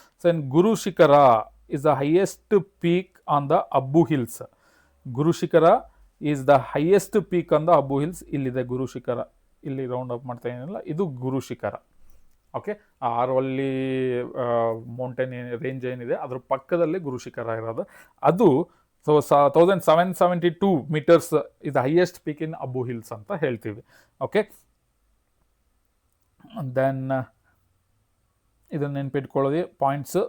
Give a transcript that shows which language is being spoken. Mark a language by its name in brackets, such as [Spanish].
[English] So Guru Shikhar is the highest peak on the Abu hills. Guru Shikhar is the highest peak on the Abu hills. [Kannada] ಇಲ್ಲಿದೆ ಗುರು ಶಿಖರ, ಇಲ್ಲಿ ರೌಂಡ್ ಅಪ್ ಮಾಡ್ತಾ ಏನಿಲ್ಲ, ಇದು ಗುರು ಶಿಖರ. ಓಕೆ, ಆರವಲ್ಲಿ ಮೌಂಟೇನ್ ರೇಂಜ್ ಏನಿದೆ ಅದ್ರ ಪಕ್ಕದಲ್ಲಿ ಗುರು ಶಿಖರ ಇರೋದು. [English] ಅದು 1772 meters is the highest peak in Abu Hills [Kannada] ಅಂತ ಹೇಳ್ತೀವಿ. ಓಕೆ, ದೆನ್ ಇದನ್ನು ನೆನ್ಪಿಟ್ಕೊಳ್ಳೋದು ಪಾಯಿಂಟ್ಸ್.